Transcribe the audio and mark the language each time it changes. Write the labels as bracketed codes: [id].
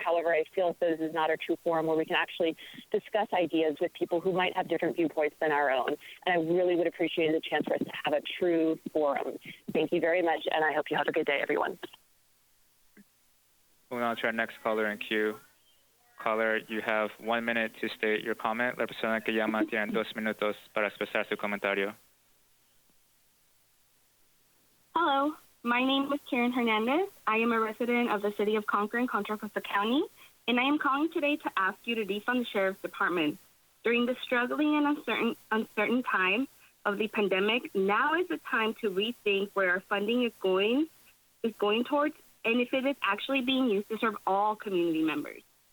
[en] However, I feel as though this is not a true forum where we can actually discuss ideas with people who might have different viewpoints than our own. And I really would appreciate the chance for us to have a true forum. Thank you very much, and I hope you have a good day, everyone. Moving on to our next caller in queue. Caller, you have 1 minute to state your comment. [es] La persona que llama tiene 2 minutos para expresar su comentario. [en] Hello, my name is Karen Hernandez. I am a resident of the city of Concord in Contra Costa County, and I am calling today to ask you to defund the Sheriff's Department. During the struggling and uncertain time of the pandemic, now is the time to rethink where our funding is going towards, and if it is actually being used to serve all community members.